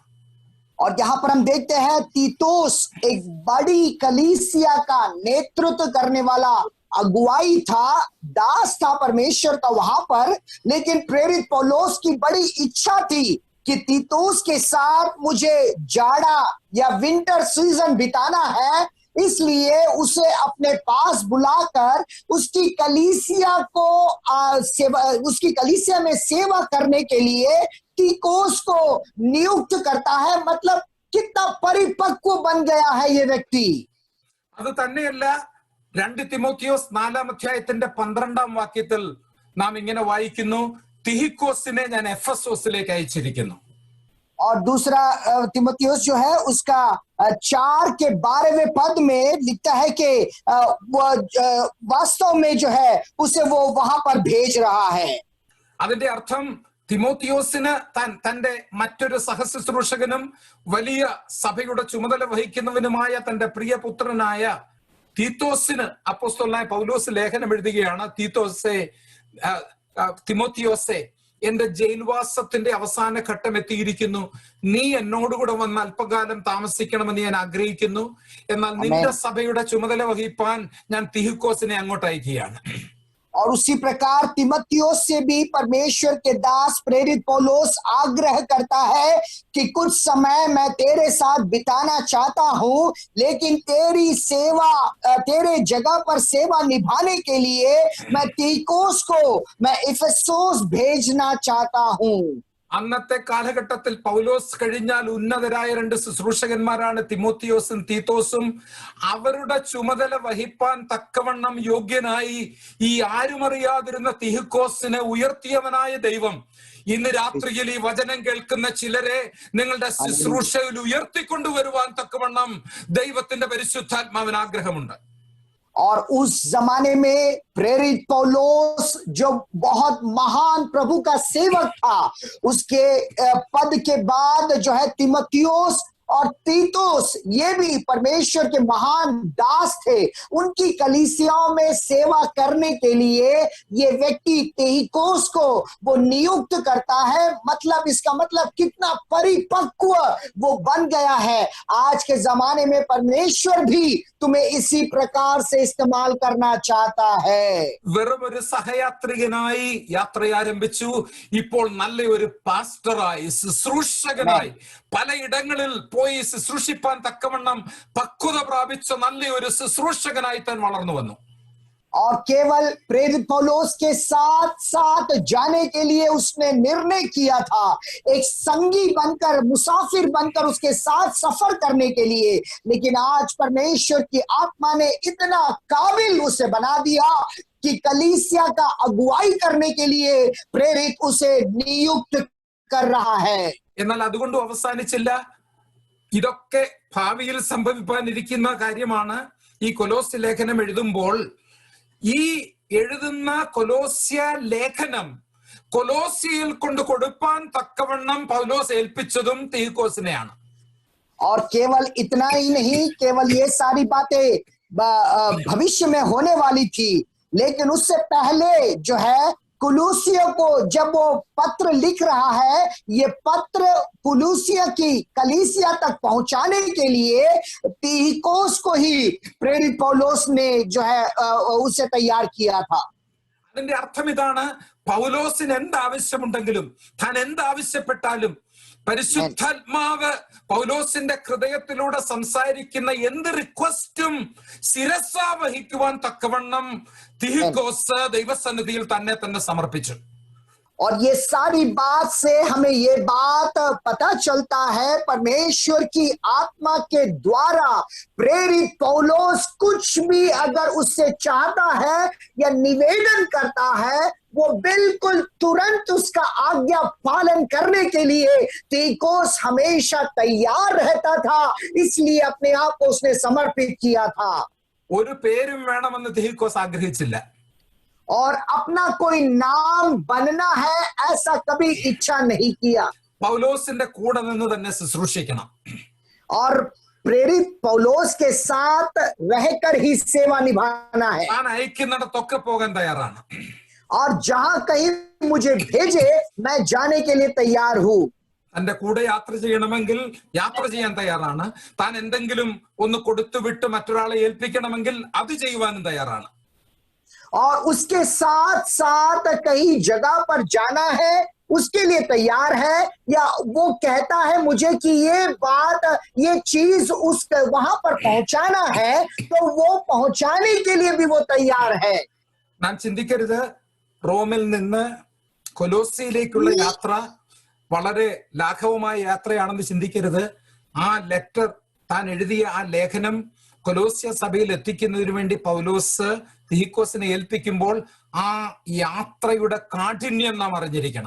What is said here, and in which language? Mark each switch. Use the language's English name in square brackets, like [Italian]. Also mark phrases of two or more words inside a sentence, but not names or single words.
[Hindi] और यहाँ पर हम देखते हैं तीतोस एक बड़ी कलीसिया का नेतृत्व करने वाला अगुवाई था, दास था परमेश्वर का वहां पर. लेकिन प्रेरित पौलुस की बड़ी इच्छा थी कि तीतोस के साथ मुझे जाड़ा या [English] winter season [Hindi] बिताना है, इसलिए उसे अपने पास बुलाकर उसकी कलीसिया में सेवा करने के लिए तीकोस को नियुक्त करता है. मतलब कितना परिपक्व बन गया है ये व्यक्ति. [Malayalam] അത് തന്നെയല്ല, 2 തിമോത്തിയോസ് 4-ാം അധ്യായത്തിന്റെ 12-ാം വാക്യത്തിൽ നാം ഇങ്ങനെ വായിക്കുന്നു, തിഹിക്കോസിനെ ഞാൻ എഫെസോസിലേക്ക് അയച്ചിരിക്കുന്നു. [Hindi] और दूसरा तिमोथियुस जो है उसका 4 के 12वें पद में लिखता है कि वास्तव में जो है उसे वो वहां पर भेज रहा है. [Malayalam] അതിന്റെ അർത്ഥം തിമോത്തിയോസിന് തന്റെ മറ്റൊരു സഹശുശ്രൂഷകനും വലിയ സഭയുടെ ചുമതല വഹിക്കുന്നവനുമായ തന്റെ പ്രിയപുത്രനായ തീത്തോസിന് അപ്പോസ്തലനായ പൗലോസ് ലേഖനം എഴുതുകയാണ്. തിമോത്തിയോസെ, എന്റെ ജയിൽവാസത്തിന്റെ അവസാന ഘട്ടം എത്തിയിരിക്കുന്നു. നീ എന്നോടുകൂടെ വന്ന് അല്പകാലം താമസിക്കണമെന്ന് ഞാൻ ആഗ്രഹിക്കുന്നു. എന്നാൽ നിന്റെ സഭയുടെ ചുമതല വഹിപ്പാൻ ഞാൻ തിഹിക്കോസിനെ അങ്ങോട്ട് അയക്കുകയാണ്. [Hindi] और उसी प्रकार तिमोथियुस से भी परमेश्वर के दास प्रेरित पौलुस आग्रह करता है कि कुछ समय मैं तेरे साथ बिताना चाहता हूं, लेकिन तेरी सेवा, तेरे जगह पर सेवा निभाने के लिए मैं तीकोस को मैं इफेसोस भेजना चाहता हूं. [Malayalam] അന്നത്തെ കാലഘട്ടത്തിൽ പൗലോസ് കഴിഞ്ഞാൽ ഉന്നതരായ 2 ശുശ്രൂഷകന്മാരാണ് തിമോത്തിയോസും തീത്തോസും. അവരുടെ ചുമതല വഹിപ്പാൻ തക്കവണ്ണം യോഗ്യനായി ഈ ആരുമറിയാതിരുന്ന തിഹിക്കോസിനെ ഉയർത്തിയവനായ ദൈവം ഇന്ന് രാത്രിയിൽ ഈ വചനം കേൾക്കുന്ന ചിലരെ നിങ്ങളുടെ ശുശ്രൂഷയിൽ ഉയർത്തിക്കൊണ്ടുവരുവാൻ തക്കവണ്ണം ദൈവത്തിന്റെ പരിശുദ്ധാത്മാവിന് ആഗ്രഹമുണ്ട്. [Hindi] और उस जमाने में प्रेरित पौलुस जो बहुत महान प्रभु का सेवक था, उसके पद के बाद जो है तिमोथियुस और तीतुस, ये भी परमेश्वर के महान दास थे. उनकी कलीसियाओं में सेवा करने के लिए ये व्यक्ति तिहिकोस को वो नियुक्त करता है. मतलब इसका मतलब कितना परिपक्व वो बन गया है. आज के जमाने में परमेश्वर भी तुम्हें इसी प्रकार से इस्तेमाल करना चाहता है. [Malayalam] വെറും ഒരു സഹയാത്രികനായി യാത്ര ആരംഭിച്ചു. ഇപ്പോൾ നല്ലൊരു പാസ്റ്ററായി, ശുശ്രൂഷകനായി, പലയിടങ്ങളിൽ പോയി ശുശ്രൂഷിപ്പാൻ തക്കവണ്ണം പക്വത പ്രാപിച്ച നല്ലൊരു ശുശ്രൂഷകനായി താൻ വളർന്നു വന്നു. [Hindi] और केवल प्रेरित पौलुस के साथ साथ जाने के लिए उसने निर्णय किया था, एक संगी बनकर, मुसाफिर बनकर उसके साथ सफर करने के लिए. लेकिन आज परमेश्वर की आत्मा ने इतना काबिल उसे बना दिया कि कलीसिया का अगुवाई करने के लिए प्रेरित उसे नियुक्त कर रहा है. [Malayalam] എന്നാൽ അതുകൊണ്ട് അവസാനിച്ചില്ല. ഇതൊക്കെ ഭാവിയിൽ സംഭവിക്കാനിരിക്കുന്ന കാര്യമാണ്. ഈ കൊലോസ്യ ലേഖനം എഴുതുമ്പോൾ ഈ എഴുതുന്ന കൊലോസ്യ ലേഖനം കൊലോസ്യയിൽ കൊണ്ട് കൊടുപ്പാൻ തക്കവണ്ണം പൗലോസ് ഏൽപ്പിച്ചതും തിഹിക്കോസിനെയാണ്. [Hindi] और केवल इतना ही नहीं, केवल ये सारी बातें भविष्य में होने वाली थी, लेकिन उससे पहले जो है कुलूसिया को जब वो पत्र लिख रहा है, ये पत्र कुलूसिया की कलीसिया तक पहुंचाने के लिए तिहिकोस को ही प्रेरित पौलुस ने जो है उसे तैयार किया था. [Malayalam] അതിന്റെ അർത്ഥം ഇതാണ്, പൗലോസിന് എന്താവശ്യമുണ്ടെങ്കിലും, താൻ എന്താവശ്യപ്പെട്ടാലും പരിശുദ്ധാത്മാവ് പൗലോസിന്റെ ഹൃദയത്തിലൂടെ സംസാരിക്കുന്ന എന്ത് റിക്വസ്റ്റും ശിരസാ വഹിക്കുവാൻ തക്കവണ്ണം തിഹിക്കോസ് ദൈവസന്നിധിയിൽ തന്നെ സമർപ്പിച്ചു. [Hindi] और ये सारी बात से हमें ये बात पता चलता है, परमेश्वर की आत्मा के द्वारा प्रेरित पौलुस कुछ भी अगर उससे चाहता है या निवेदन करता है, वो बिल्कुल तुरंत उसका आज्ञा पालन करने के लिए तीकोस हमेशा तैयार रहता था. इसलिए अपने आप को उसने समर्पित किया था. [Malayalam] ഒരു പേരും വേണമെന്ന് തിഹിക്കോസ് ആഗ്രഹിച്ചില്ല. [Hindi] और अपना कोई नाम बनना है ऐसा कभी इच्छा नहीं किया. [Malayalam] പൗലോസിന്റെ കൂടെ നിന്ന് തന്നെ ശുശ്രൂഷിക്കണം. [Hindi] और प्रेरित पौलुस के साथ रहकर ही सेवा निभाना है. [Malayalam] താൻ അയക്കുന്നിടത്തൊക്കെ പോകാൻ തയ്യാറാണ്. [Hindi] और जहां कहीं मुझे भेजे मैं जाने के लिए तैयार हूं. [Malayalam] തന്റെ കൂടെ യാത്ര ചെയ്യണമെങ്കിൽ യാത്ര ചെയ്യാൻ തയ്യാറാണ്. താൻ എന്തെങ്കിലും ഒന്ന് കൊടുത്തുവിട്ട് മറ്റൊരാളെ ഏൽപ്പിക്കണമെങ്കിൽ അത് ചെയ്യുവാനും തയ്യാറാണ്. [Hindi] और उसके साथ साथ कहीं जगह पर जाना है उसके लिए तैयार है, या वो कहता है मुझे कि ये बात, ये चीज उस वहां पर पहुंचाना है, तो वो पहुंचाने के लिए भी वो तैयार है. [Malayalam] നാം ചിന്തിക്കരുത് റോമിൽ നിന്ന് കൊലോസിയിലേക്കുള്ള യാത്ര വളരെ ലാഘവമായ യാത്രയാണെന്ന് ചിന്തിക്കരുത്. ആ ലെറ്റർ, താൻ എഴുതിയ ആ ലേഖനം കൊലോസ്യ സഭയിൽ എത്തിക്കുന്നതിന് വേണ്ടി പൗലോസ് തിഹിക്കോസിനെ ഏൽപ്പിക്കുമ്പോൾ ആ യാത്രയുടെ കാഠിന്യം നാം അറിഞ്ഞിരിക്കണം.